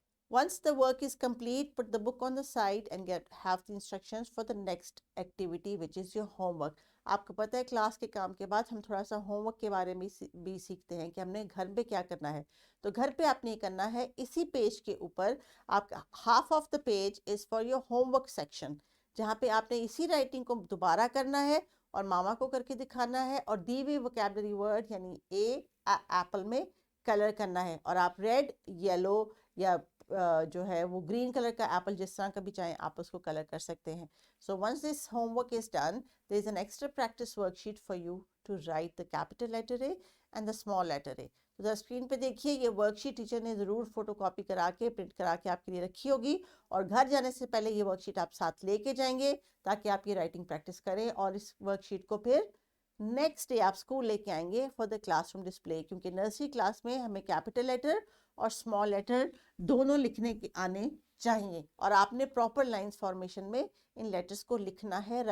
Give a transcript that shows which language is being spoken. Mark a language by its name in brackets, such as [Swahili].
[English] Once the work is complete, put the book on the side and have the instructions for the next activity which is your homework. [Urdu] آپ کو پتہ ہے class کے کام کے بعد ہم تھوڑا سا ہوم ورک کے بارے میں بھی سیکھتے ہیں کہ ہم نے گھر پہ کیا کرنا ہے. تو گھر پہ آپ نے کرنا ہے اسی پیج کے اوپر آپ کا [English] half of the page is for your homework section [Urdu] جہاں پہ آپ نے اسی رائٹنگ کو دوبارہ کرنا ہے اور ماما کو کر کے دکھانا ہے اور دی ہوئی ووکیبلری ورڈ یعنی ایپل میں کلر کرنا ہے. اور آپ ریڈ, یلو یا جو ہے وہ گرین کلر کا ایپل جس طرح کا بھی چاہیں آپ اس کو کلر کر سکتے ہیں. [English] So once this homework is done, there is an extra practice worksheet for you to write the capital letter A and the small letter A. [Urdu] تو اسکرین پہ دیکھیے یہ ورک شیٹ ٹیچر نے ضرور فوٹو کاپی کرا کے print کرا کے آپ کے لیے رکھی ہوگی اور گھر جانے سے پہلے یہ ورک شیٹ آپ ساتھ لے کے جائیں گے تاکہ آپ یہ رائٹنگ پریکٹس کریں اور اس ورک شیٹ کو پھر نیکسٹ ڈے آپ اسکول لے کے آئیں گے [English] For the classroom display. [Urdu] کیونکہ نرسری کلاس میں ہمیں کیپٹل لیٹر اور اسمال لیٹر دونوں لکھنے کے آنے چاہیے اور آپ نے پراپر لائنس فارمیشن میں ان لیٹرز کو لکھنا ہے.